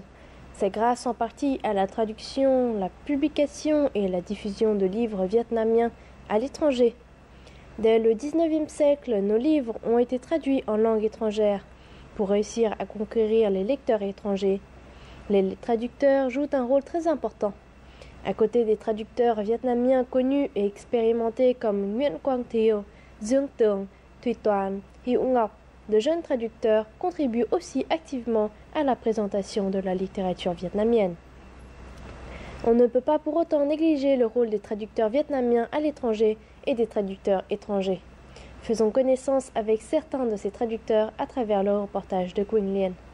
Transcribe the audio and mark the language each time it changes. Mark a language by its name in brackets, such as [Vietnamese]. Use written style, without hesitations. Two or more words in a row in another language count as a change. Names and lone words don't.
[French] C'est grâce en partie à la traduction, la publication et la diffusion de livres vietnamiens à l'étranger. Dès le XIXe siècle, nos livres ont été traduits en langue étrangère pour réussir à conquérir les lecteurs étrangers. Les traducteurs jouent un rôle très important. À côté des traducteurs vietnamiens connus et expérimentés comme Nguyen Quang Thieu, Dương Tường, Thuy Toan, Hieu Ngoc, de jeunes traducteurs contribuent aussi activement à la présentation de la littérature vietnamienne. On ne peut pas pour autant négliger le rôle des traducteurs vietnamiens à l'étranger et des traducteurs étrangers. Faisons connaissance avec certains de ces traducteurs à travers le reportage de Quỳnh Liên.